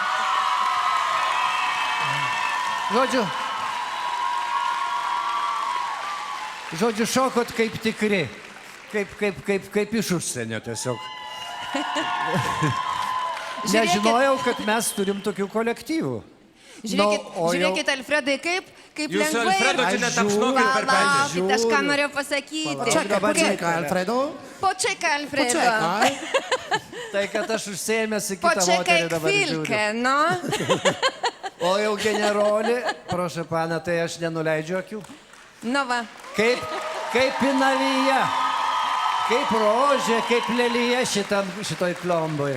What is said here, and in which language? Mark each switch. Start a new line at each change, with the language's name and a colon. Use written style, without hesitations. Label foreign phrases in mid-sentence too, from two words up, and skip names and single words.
Lithuanian: Žodžiu, šokot kaip tikri, kaip iš užsienio tiesiog. Nežinojau, kad mes turim tokių kolektyvų. Žiūrėkit, Alfredai, kaip Jūs lengvai. Alfredo čia netapšnokit per petį. Palaukit, aš ką norėjau pasakyti.
Polish: Poczekaj, Alfredo. Poczekaj, Alfredo. Poczekaj.
Lithuanian: Tai, kad aš užsiėmęs į kitą
Polish: Poczekaj
Lithuanian: moterį dabar
Polish: chwilkę,
Lithuanian: žiūriu.
Polish: no.
Lithuanian: O jau generolį,
Polish: prošę pana,
Lithuanian: tai aš nenuleidžiu akių. Nu va. Kaip pinavyje, kaip rožė, kaip lelyje šitoj klomboje.